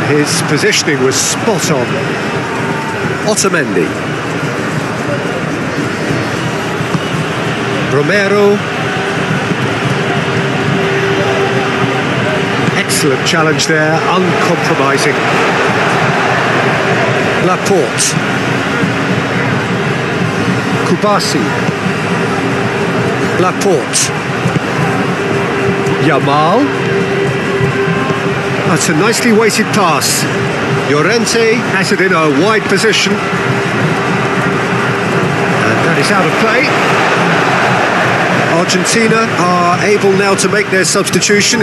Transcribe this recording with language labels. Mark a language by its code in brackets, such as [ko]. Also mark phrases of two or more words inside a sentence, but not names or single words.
[en] His positioning was spot on. Otamendi. Romero. Excellent challenge there, uncompromising. Laporte. Kubasi. Laporte. Yamal. That's a nicely weighted pass. Llorente has it in a wide position. And that is out of play. Argentina are able now to make their substitution.